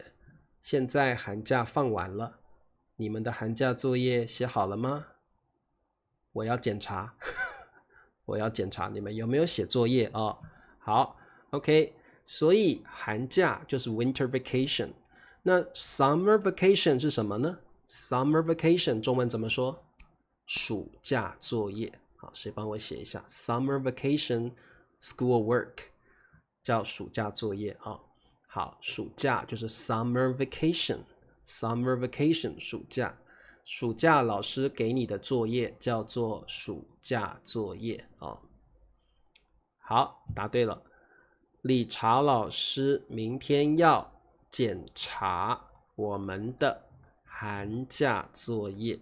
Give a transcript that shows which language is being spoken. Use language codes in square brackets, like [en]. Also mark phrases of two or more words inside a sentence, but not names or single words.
[zh] 現在寒假放完了，你們的寒假作業寫好了嗎？我要檢查我要檢查你們有沒有寫作業好 OK， 所以寒假就是 [en] winter vacation。 [zh] 那 [en] summer vacation [zh] 是什麼呢？ [en] Summer vacation [zh] 中文怎麼說？暑假作業。好，誰幫我寫一下 [en] Summer vacation school work [zh] 叫暑假作業好，暑假就是 [en] summer vacation， summer vacation [zh] 暑假。暑假老師給你的作業叫做暑假作業好，答對了。理查老師明天要檢查我們的寒假作業。